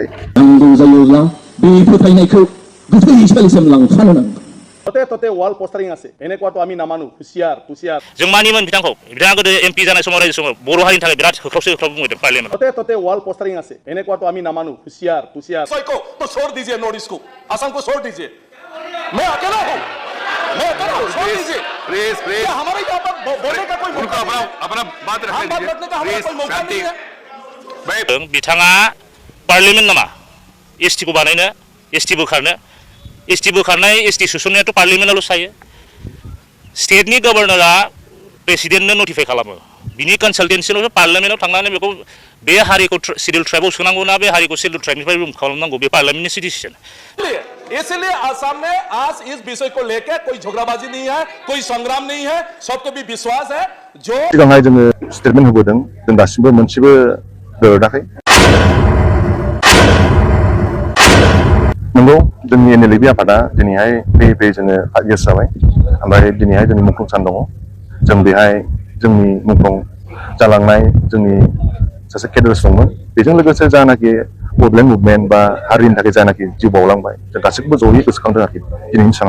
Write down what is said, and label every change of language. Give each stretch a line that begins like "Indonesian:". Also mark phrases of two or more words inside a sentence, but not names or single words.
Bodo: नांगौ जायोब्ला बे फोथायनायखौ गोथै सालिसिम लांफानो नांगौ।
Assamese: তাতে তাতে ৱাল পোষ্টাৰিং আছে এনেকুৱাত আমি নামানো হুচিয়াৰ হুচিয়াৰ
Bodo: जों मानिमोन बिथांखौ बिथाङा गोदो एमपि जानाय समाव रायजो समाव बर' हारिनि थाखाय बिराद होख्रावसो होख्राव बुंदों पार्लियामेन्ट
Assamese: তাতে তাতে ৱাল পোষ্টাৰিং আছে এনেকুৱাত আমি নামানো হুচিয়াৰ হুচিয়াৰ
Hindi: को तो छोड़ दीजिए नॉर्थ ईस्ट को असम को छोड़ दीजिए मैं अकेला हूं छोड़ दीजिए
English: please please
Hindi: हमारे यहाँ पर बोलने का कोई मौका नहीं है अपना बात हम बात रखने का हमारा कोई मौका नहीं है
Bodo: बिथाङा पार्लियामेन्ट नामा एसटि को बानायनो एसटि बोखारनाय एसटि सोसननायाथ' पार्लियामेन्टआवल' थायो स्टेटनि गभर्नरा प्रेसिडेन्टनो नटिफाइ खालामो बिनि कनसालटेन्सियावसो पार्लियामेन्टआव थांनानै बेखौ बे हारिखौ शिड्यूल ट्राइबआव सोनांगौ ना बे हारिखौ शिड्यूल ट्राइबनिफ्राय रिमुभ खालामनांगौ बे पार्लियामेन्टनि डिसिजन।
Hindi: इसलिए आसाम में आज इस विषय को लेकर कोई झगड़ाबाजी नहीं है कोई संग्राम नहीं है सबको भी विश्वास है जो
Bodo: सिगांहाय जोङो स्टेटमेन्ट होबोदों जों दासिमबो मोनसेबो दोरदाखै। नंगौ जोंनि एनएलएबि आफादा दिनैहाय फैयै फैयै जोङो 5 इयार्स जाबाय ओमफ्राय दिनैहाय जोंनि मुंख्लं सान दङ जों बेहाय जोंनि मुंख्लं जालांनाय जोंनि सासे केडार्स दंमोन बेजों लोगोसे जानाखि बडलेण्ड मुभमेन्ट बा हारिनि थाखाय जानाखि जिउ बावलांबाय जों गासैखौबो जयै गोसोखांदों आरोखि दिनैनि सानाव।